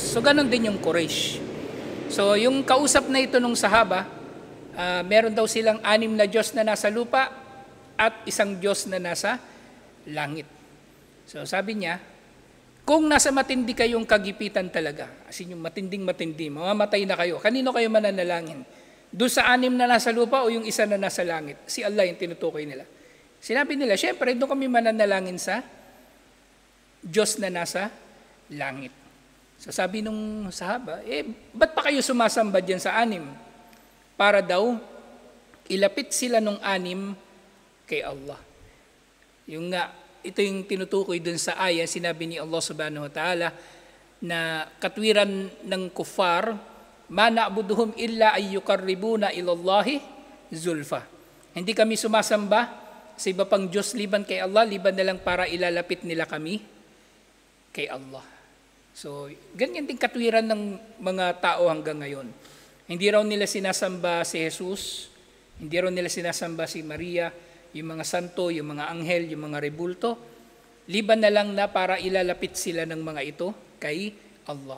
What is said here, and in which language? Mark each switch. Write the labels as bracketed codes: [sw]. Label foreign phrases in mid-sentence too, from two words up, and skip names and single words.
[tl] So ganun din yung Quraysh. So yung kausap na ito nung sahaba, meron daw silang 6 na Diyos na nasa lupa at 1 Diyos na nasa langit. So sabi niya, kung nasa matindi kayong kagipitan talaga, as in yung matinding-matindi, mamamatay na kayo, kanino kayo mananalangin? Doon sa 6 na nasa lupa o yung 1 na nasa langit? Si Allah yung tinutukoy nila. Sinabi nila, syempre doon kami mananalangin sa Diyos na nasa langit. So sabi nung sahaba, ba't pa kayo sumasamba dyan sa 6? Para daw, ilapit sila nung 6 kay Allah. Yung nga, ito yung tinutukoy dun sa aya, sinabi ni Allah [ar] سبحانه وتعالى, [tl] na katwiran ng kuffar, [ar] ما نعبدهم إلا ليقربونا إلى الله زلفى. [tl] Hindi kami sumasamba sa iba pang Diyos liban kay Allah, liban na lang para ilalapit nila kami kay Allah. So, ganyan din katwiran ng mga tao hanggang ngayon. Hindi raw nila sinasamba si Jesus, hindi raw nila sinasamba si Maria, yung mga santo, yung mga anghel, yung mga rebulto, liban na lang na para ilalapit sila ng mga ito kay Allah.